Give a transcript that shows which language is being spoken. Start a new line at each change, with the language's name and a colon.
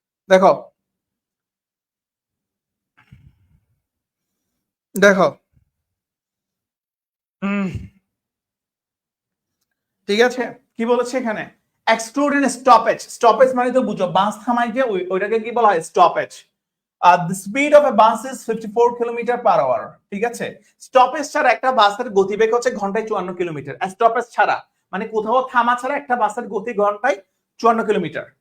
Bangla: দেখো, দেখো, ঠিক আছে, কি বলেছে এখানে?
English: Excluding stoppage.
Bangla: স্টপেজ মানে তো বুঝো বাস থামাই যে ওইটাকে কি বলা হয়, stoppage.
English: the speed of a bus is 54 kilometre per hour.
Bangla: ঠিক আছে, স্টপেজ ছাড়া একটা বাসের গতিবেগ হচ্ছে ঘন্টায় 54 কিলোমিটার। স্টপেজ ছাড়া মানে কোথাও থামা ছাড়া একটা বাসের গতি ঘন্টায় 54 কিলোমিটার।